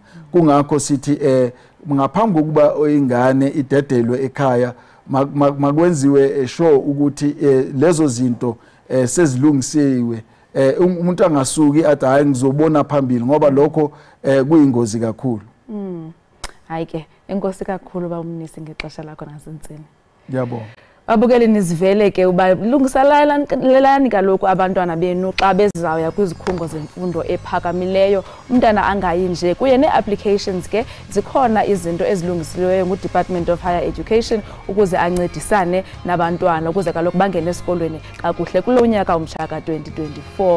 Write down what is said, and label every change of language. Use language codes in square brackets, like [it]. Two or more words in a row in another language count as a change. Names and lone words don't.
[zu] Kungakho sithi ngaphambi kokuba ingane idedelwe ekhaya makwenziwe sure ukuthi lezo zinto sezilungisiwe. Umuntu angasuki athi hayi ngizobona phambili ngoba lokho kuyingozi kakhulu. [xh] Hayi ke enkosi kakhulu bawumnisi ngexesha lakho nasentsini. [zu] Ngiyabonga. [xh] Babukeli nizivele ke uba lungiselelani kaloku abantwana benu xa bezawuya kwizikhungo zemfundo ephakamileyo umntana angayi nje kuye nee-applications ke zikhona izinto ezilungisileyo ngu-Department of Higher Education ukuze ancedisane nabantwana ukuze kaloku bangene esikolweni kakuhle kulo nyaka umshaka 2024.